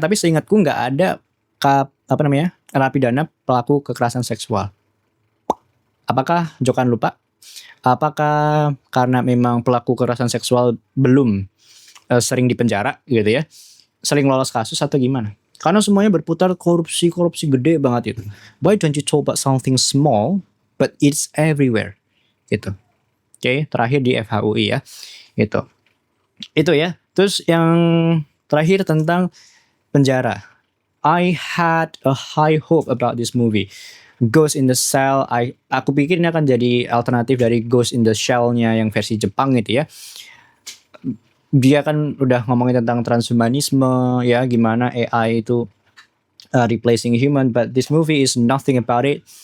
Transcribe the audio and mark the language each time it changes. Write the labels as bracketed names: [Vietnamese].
[Indonesian] Tapi seingatku nggak ada narapidana pelaku kekerasan seksual. Apakah Jokan lupa? Apakah karena memang pelaku kekerasan seksual belum sering dipenjara gitu ya, sering lolos kasus, atau gimana? Karena semuanya berputar korupsi gede banget itu. [English] Why don't you talk about something small but it's everywhere gitu. [Indonesian] Terakhir di FHUI ya gitu. Itu ya. Terus yang terakhir tentang penjara. [English] I had a high hope about this movie. [Indonesian] Ghost in the Shell, aku pikir ini akan jadi alternatif dari Ghost in the Shell-nya yang versi Jepang gitu ya. dia kan udah ngomongin tentang transhumanisme ya, gimana AI itu [English] replacing human, but this movie is nothing about it.